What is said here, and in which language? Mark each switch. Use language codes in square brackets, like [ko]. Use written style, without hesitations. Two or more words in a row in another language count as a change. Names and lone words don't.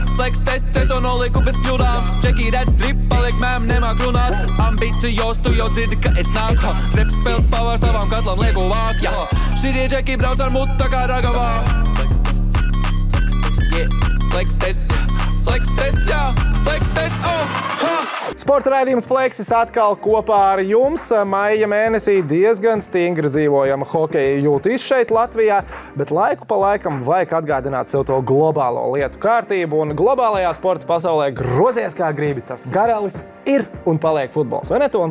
[lv] Flex tests, es to noliku bez kļūdām. Čeki redz drip, paliek mēm, nemāk runāt. Ambicijos, tu jau dzirdi, ka es nāku. Rep spēles pavārs tavām katlam lieku vāk, jā. Šitie čeki brauc ar mutu tā kā ragavām. [en] Flex test, jā, flex test, ha! [lv] Sporta raidījums Flexis atkal kopā ar jums. Maija mēnesī diezgan stingri dzīvojama hokeja jūtīs šeit Latvijā, bet laiku pa laikam vajag atgādināt sev to globālo lietu kārtību, un globālajā sporta pasaulē grozies kā gribi, tas karalis ir un paliek futbols, vai ne, Tom?